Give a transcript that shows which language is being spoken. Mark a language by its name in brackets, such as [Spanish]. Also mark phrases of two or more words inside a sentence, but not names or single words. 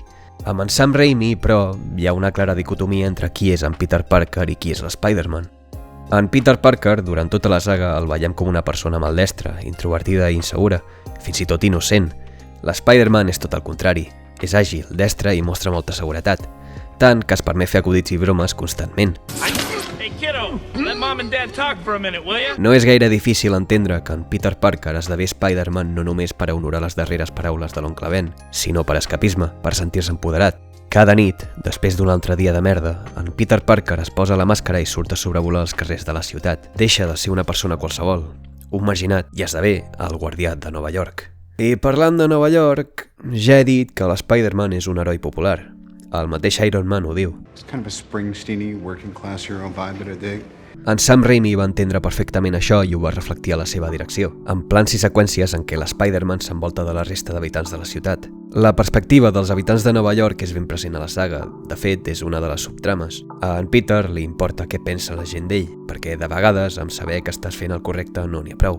[Catalan] Amb en Sam Raimi, però, hi ha una clara dicotomia entre qui és en Peter Parker i qui és l'Spider-Man. En Peter Parker, durant tota la saga, el veiem com una persona maldestra, introvertida i insegura, fins i tot innocent. L'Spider-Man és tot el contrari, és àgil, destre i mostra molta seguretat, tant que es permet fer acudits i bromes constantment. [English] Hey kiddo, let mom and dad talk for a minute, will ya? [Catalan] No és gaire difícil entendre que en Peter Parker esdevé Spider-Man no només per a honorar les darreres paraules de l'oncle Ben, sinó per escapisme, per sentir-se empoderat. Cada nit, després d'un altre dia de merda, en Peter Parker es posa la màscara i surt a sobrevolar els carrers de la ciutat. Deixa de ser una persona qualsevol, un marginat, i esdevé el guardià de Nova York. I parlant de Nova York, ja he dit que l'Spider-Man és un heroi popular. El mateix Iron Man ho diu. [English] It's kind of a Springsteen-y, working-class hero vibe that I dig. [Catalan] En Sam Raimi va entendre perfectament això i ho va reflectir a la seva direcció, en plans i seqüències en què l'Spider-Man s'envolta de la resta d'habitants de la ciutat. La perspectiva dels habitants de Nova York és ben present a la saga, de fet és una de les subtrames. A en Peter li importa què pensa la gent d'ell, perquè de vegades amb saber que estàs fent el correcte no n'hi ha prou.